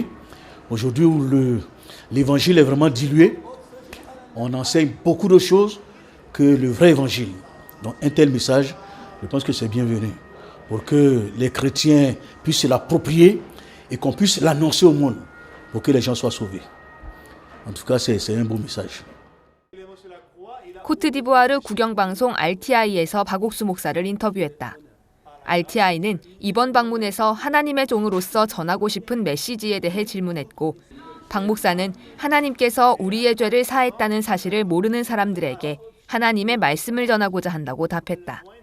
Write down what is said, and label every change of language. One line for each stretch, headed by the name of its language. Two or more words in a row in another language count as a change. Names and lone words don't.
French: Aujourd'hui où l'évangile est vraiment dilué, on enseigne beaucoup de choses que le vrai évangile. Donc un tel message, je pense que c'est bienvenu. Pour que les chrétiens puissent se l'approprier et qu'on puisse l'annoncer au monde pour que les gens soient sauvés. En tout cas, c'est un beau message.
Korean: 코트디부아르 국영방송 RTI에서 박옥수 목사를 인터뷰했다. RTI는 이번 방문에서 하나님의 종으로서 전하고 싶은 메시지에 대해 질문했고, 박 목사는 하나님께서 우리의 죄를 사했다는 사실을 모르는 사람들에게 하나님의 말씀을 전하고자 한다고 답했다.